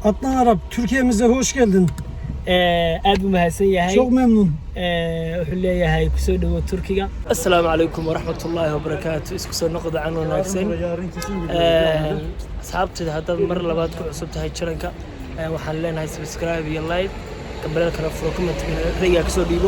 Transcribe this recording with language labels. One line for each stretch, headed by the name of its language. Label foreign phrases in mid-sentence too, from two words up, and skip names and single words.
Turkish: Adnan Arap, Türkiye'mize hoş geldin.
Somali: aad buu mahadsan yahay.
Turkish: Çok memnun.
Somali: Wuxuu leeyahay ku soo dhawo Turkiga.
Arabic: السلام عليكم ورحمة الله وبركاته.
Somali: Isku soo noqda can wanaagsan. Asxaabtayda haddaad mar labaad ku cusub tahay channelka waxaan leenahay subscribe iyo like kambalelkana furo comment-kana rayga ka soo dhiibo.